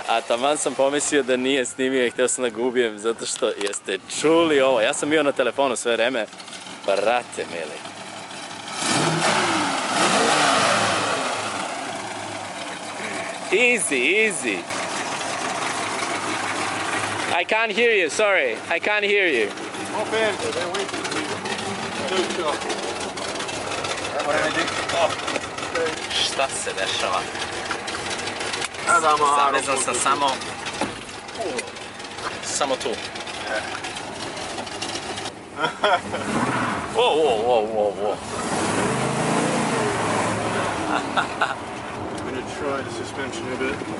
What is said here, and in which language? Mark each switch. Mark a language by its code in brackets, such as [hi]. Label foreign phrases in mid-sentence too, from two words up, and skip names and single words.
[sr] A taman sam pomislio da nije snimio i htio sam da ga ubijem zato što jeste čuli ovo. Ja sam bio na telefonu sve vreme. Brate mili. [en] Easy. I can't hear you, sorry. I can't hear you. Open. They're waiting for you. [sr] Šta se dešava? Adamo, Zavezan sam samo tu. [en] Whoa. I'm gonna try the suspension a bit.